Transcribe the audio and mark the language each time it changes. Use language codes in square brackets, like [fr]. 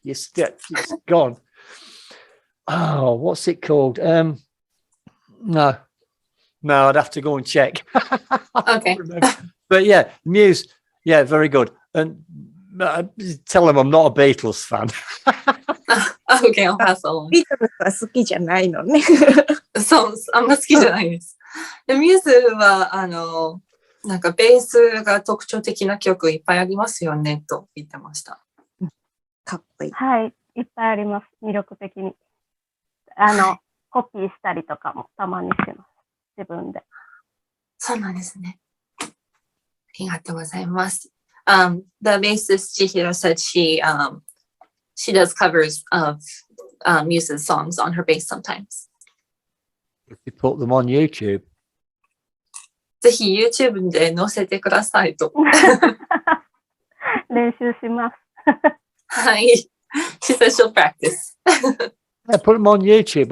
[en] It's gone. Oh, what's it called? No, I'd have to go and check. Okay. But yeah, Muse, yeah, very good. And tell them I'm not a Beatles fan. Okay, I'll pass along. [ja] ビートルズは好きじゃないのね。そう、あんま好きじゃないです。でミューズは、なんかベースが特徴的な曲いっぱいありますよね、と言ってました。かっこいい。はい、いっぱいあります。魅力的に。コピーしたりとかもたまにします。自分で。そうなんですね。ありがとうございます。 [en] The bassist Chihiro said she does covers of Muse's songs on her bass sometimes. If you put them on YouTube. [ja] ぜひ YouTube で載せてくださいと。練習します。はい。 [en] She said she'll practice. Yeah, put them on YouTube.